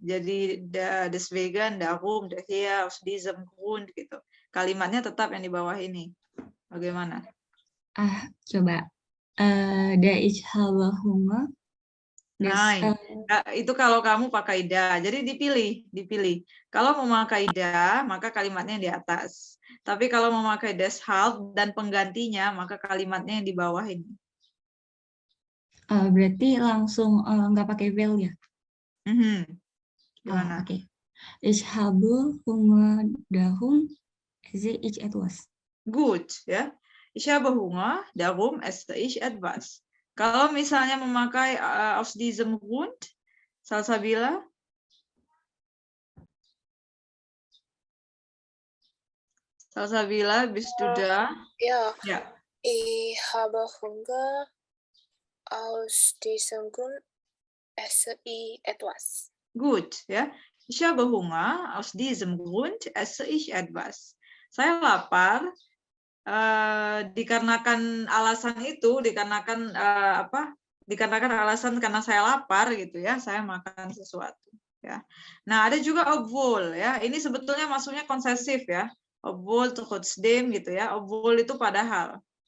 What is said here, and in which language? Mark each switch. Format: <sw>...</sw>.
<id>Jadi</id> <de>deswegen, darum, daher, aus diesem Grund</de> <id>gitu. Kalimatnya tetap yang di bawah ini. Bagaimana? Coba.</id> <de>Der ich habe Hunger.</de> <id>Nah, itu kalau kamu pakai da. Jadi dipilih. Kalau mau pakai da, maka kalimatnya yang di atas. Tapi kalau mau pakai deshalb dan penggantinya, maka kalimatnya yang di bawah ini. Berarti langsung nggak pakai will ya? Gimana? Oke.</id> <de>Ich habe Hunger, darum esse ich etwas. Gut, ya. Ich habe Hunger, darum esse ich etwas.</de> <id>Kalau misalnya memakai</id> <de>aus diesem Grund,</de> <id>Salsabila.</id> <de>Salsabila, bist du da? Ja, Ja. ich habe Hunger. Aus diesem Grund esse ich etwas. Gut, ya. Ich habe Hunger, aus diesem Grund esse ich etwas.</de> <id>Saya lapar, dikarenakan alasan itu, dikarenakan dikarenakan alasan karena saya lapar gitu ya, saya makan sesuatu. Ya. Nah, ada juga obwohl ya. Ini sebetulnya masuknya konsesif ya. Obwohl, trotzdem gitu ya. Obwohl itu padahal.</id>